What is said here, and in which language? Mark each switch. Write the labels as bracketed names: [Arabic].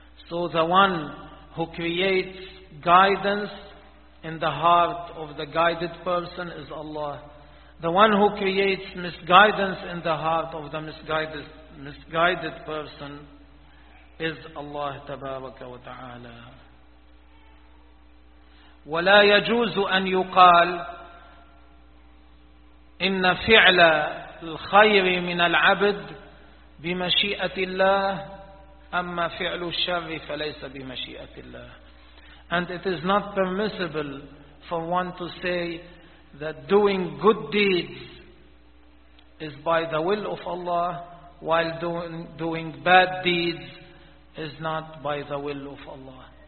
[English] So the one who creates guidance in the heart of the guided person is Allah. The one who creates misguidance in the heart of the misguided person is Allah Tabaraka wa Ta'ala. [Arabic] ولا يجوز أن يقال إن فعل الخير من العبد بمشيئة الله أما فعل الشر فليس بمشيئة الله. [English] And it is not permissible for one to say that doing good deeds is by the will of Allah while doing bad deeds is not by the will of Allah.